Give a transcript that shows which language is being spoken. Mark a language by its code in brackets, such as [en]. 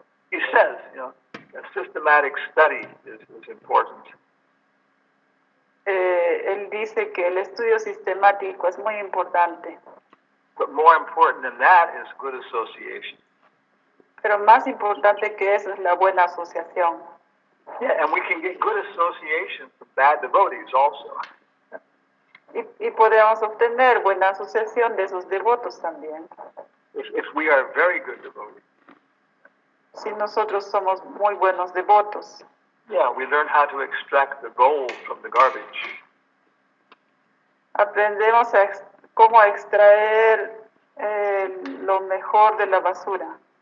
[en] He says, a systematic study is important. [es] Él dice que el estudio sistemático es muy importante. [en] But more important than that is good association. [es] Pero más importante que eso es la buena asociación. [en] Yeah, and we can get good association from bad devotees also. [es] Y podemos obtener buena asociación de esos devotos también. [en] If we are very good devotees. [es] Si nosotros somos muy buenos devotos. [en] Yeah, we learn how to extract the gold from the garbage. [es] Aprendemos cómo extraer lo mejor de la basura.